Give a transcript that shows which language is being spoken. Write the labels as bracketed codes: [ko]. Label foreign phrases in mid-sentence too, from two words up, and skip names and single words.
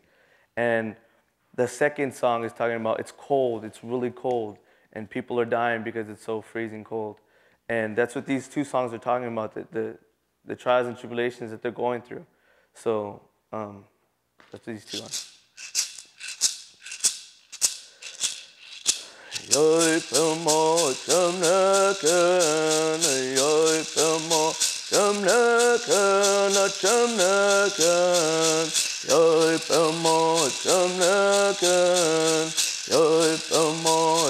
[en] And the second song is talking about it's cold, it's really cold, and people are dying because it's so freezing cold. And that's what these 2 songs are talking about, the trials and tribulations that they're going through. So that's what these 2 are. Yoi pamo chamnakan, yoi pamo chamnakan, chamnakan, yoi pamo chamnakan, yoi pamo